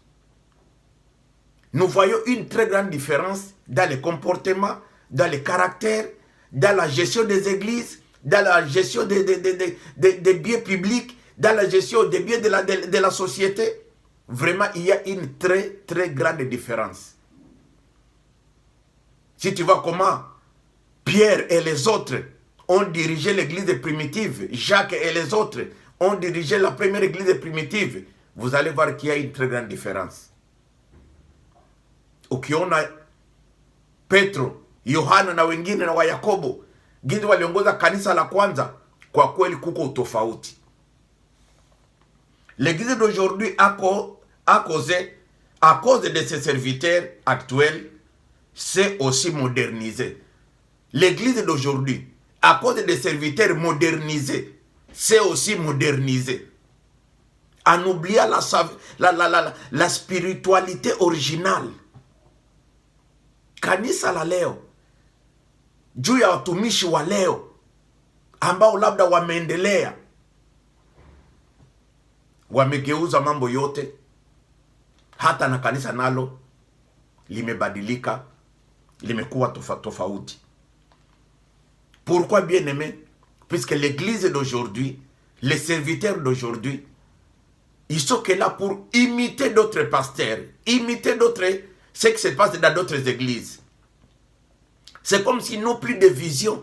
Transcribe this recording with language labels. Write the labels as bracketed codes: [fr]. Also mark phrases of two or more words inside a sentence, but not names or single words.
[fr] Nous voyons une très grande différence dans les comportements, dans les caractères, dans la gestion des églises, dans la gestion des biens publics, dans la gestion des biens de la société. Vraiment, il y a une très très grande différence. Si tu vois comment Pierre et les autres ont dirigé l'église primitive, Jacques et les autres ont dirigé la première église primitive, vous allez voir qu'il y a une très grande différence. [sw] Ukiona Petro, Yohana na wengine na wa Yakobo, ginzi waliongoza kanisa la kwanza, kwa kweli kuko utofauti. [fr] L'église d'aujourd'hui à cause de ses serviteurs actuels, c'est aussi modernisé. L'église d'aujourd'hui, à cause des serviteurs modernisés, c'est aussi modernisé. En oubliant la spiritualité originale. [sw] Kanisa la leo, juu ya watumishi wa leo ambao labda wameendelea, wamegeuza mambo yote, hata na kanisa nalo limebadilika, limekuwa tofauti. [fr] Pourquoi bien aimé? Puisque l'église d'aujourd'hui, les serviteurs d'aujourd'hui, Ils sont que là pour imiter d'autres pasteurs, imiter ce qui se passe dans d'autres églises. C'est comme s'ils n'ont plus de vision.